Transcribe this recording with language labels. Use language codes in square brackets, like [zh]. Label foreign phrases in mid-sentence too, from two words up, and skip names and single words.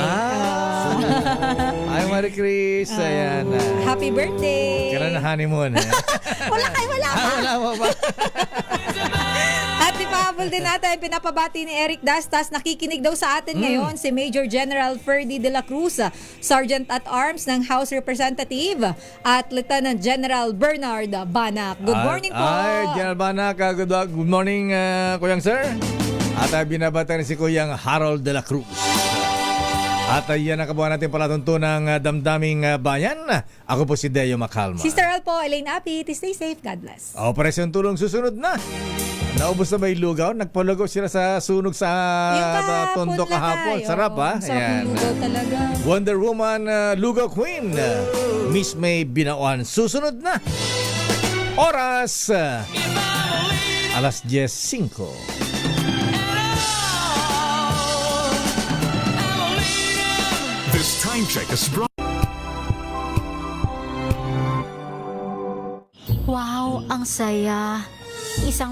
[tl] Ay, Marie Chris. Ayan. [en] Happy birthday! [tl] Kailan na honeymoon? Wala pa! Wala mo ba? At ipahabol din natin, pinapabati ni Eric Dastas, nakikinig daw sa atin ngayon si Major General Ferdy de la Cruz, Sergeant at Arms ng House Representative, at Lieutenant General Bernard Banak. [en] Good morning po! [tl] Ay, General Banak, [en] good morning, [tl] Kuyang Sir. At binabati rin si Kuyang Harold de la Cruz. At yan ang kabuhan natin palatuntunang damdaming bayan. Ako po si Deo Macalma. [en] Sister Al po, Elaine Apit, stay safe, God bless. [tl] Operasyon Tulong susunod na. Naubos na ba yung lugaw? Nagpalugaw sila sa sunog sa tondo kahapon. Sarap ha? Sarap yung lugaw talaga. Wonder Woman, Lugaw Queen, Miss May Binawan. Susunod na. Oras, alas 10:05. [en] This time check is brought. [tl] Wow, ang saya. Isang